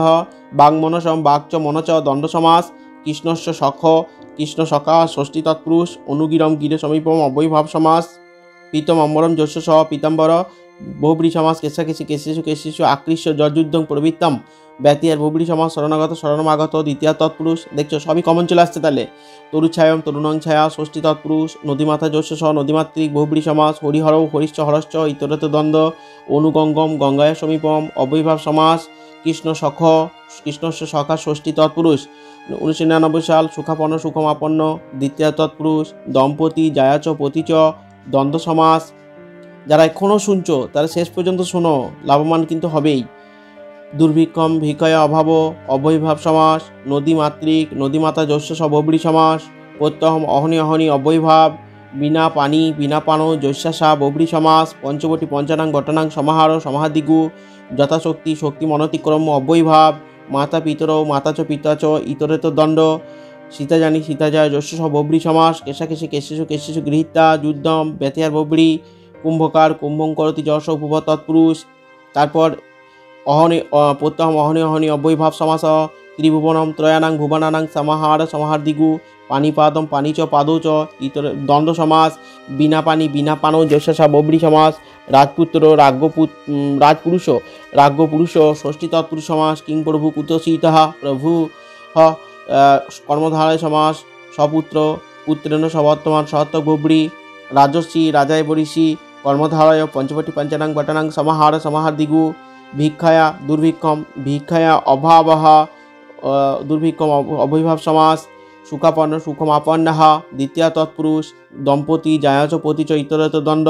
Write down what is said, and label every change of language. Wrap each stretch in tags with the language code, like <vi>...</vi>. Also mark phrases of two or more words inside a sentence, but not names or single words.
<sa>বাংমনসম বাক চ মন চ দ্বন্দ্ব সমাস। কৃষ্ণস্য সখ কৃষ্ণ সখা ষষ্ঠী তৎপুরুষ। অনুগিরম গিরে সমীপম অব্যয়ীভাব সমাস। পীতম অম্বরম যস্য স পীতাম্বর বহুব্রী সমাস। কেশাকেশী কেশেষু কেশেষু আকৃষ্য যযুদ্ধং প্রবৃত্তম ব্যতিয়ার বহুব্রী সমাস। শরণাগত শরণমাগত দ্বিতীয় তৎপুরুষ।</sa> <bn>দেখছো সবই কমন চলে আসছে তাহলে।</bn> <sa>তরুচ্ছায়ম তরুণং ছায়া ষষ্ঠী তৎপুরুষ। নদীমাতা যস্য স নদীমাতৃক বহুব্রী সমাস। হরিহরৌ হরিশ্চ হরশ্চ ইতরত দ্বন্দ্ব। অনুগঙ্গম গঙ্গায়া সমীপম অব্যয়ীভাব সমাস। কৃষ্ণ সখ কৃষ্ণস্য সখা ষষ্ঠী তৎপুরুষ।</sa> <bn>1999 সাল।</bn> <sa>সুখাপন্ন সুখমাপন্ন দ্বিতীয় তৎপুরুষ। দম্পতি জায়া চ পতি চ দ্বন্দ্ব সমাস।</sa> <bn>যারা এখনও শুনছো তারা শেষ পর্যন্ত শোনো, লাভবান কিন্তু হবেই।</bn> <sa>দুর্ভিক্ষম ভিক্ষায় অভাব অব্যয়ীভাব সমাস। নদী মাতৃক নদীমাতা যস্য স বহুব্রী সমাস। প্রত্যহম অহনি অহনি অব্যয়ীভাব। বিনা পানি বিনা পানো জৈষ্যাসা বব্রী সমাস পঞ্চবটি পঞ্চানাং ঘটনাং সমাহার সমাহাদিগু যথাশক্তি শক্তি মনতিক্রম অব্যয়ভাব মাতা পিতর মাতা চ পিতা চ ইতরেত দণ্ড সীতা জানি সীতা যায় যস্য স বব্রী সমাস কেশাকেশি কেশেষু কেশেষু গৃহীতা যুদ্ধম ব্যথিয়ার বব্রী কুম্ভকার কুম্ভং করতি যশ উপভা তৎপুরুষ। তারপর অহনি প্রত্যহম অহনি অহনি অব্যয়ভাব সমাস ত্রিভুবনম ত্রয়ানাং ভুবনানাং সমাহার সমাহারদিগু পানিপাদম পানি চ পাদৌ চ ইতর দ্বন্দ্ব সমাস বিনা পানি বিনা পানৌ যশসা বব্রী সমাস রাজপুত্র রাজপুরুষ রাজ্ঞপুরুষ ষষ্ঠী তৎপুরুষ সমাস কিং প্রভু কুতসীতঃ প্রভু কর্মধারয় সমাস সপুত্র পুত্রেণ সবর্তমান সহত্তক বব্রী রাজস্বী রাজায় বরিষি কর্মধারয় পঞ্চবটি পঞ্চানাং বটানাং সমাহার সমাহারদিগু ভিক্ষায়া দুর্ভিক্ষম ভিক্ষায়া অভাবহ দুর্ভিক্ষম অবৈভাব সমাস সুখাপন্ন সুখমাপন্নহ দ্বিতীয় তৎপুরুষ দম্পতি জায়াচ পতি চ ইতরত দণ্ড।</sa>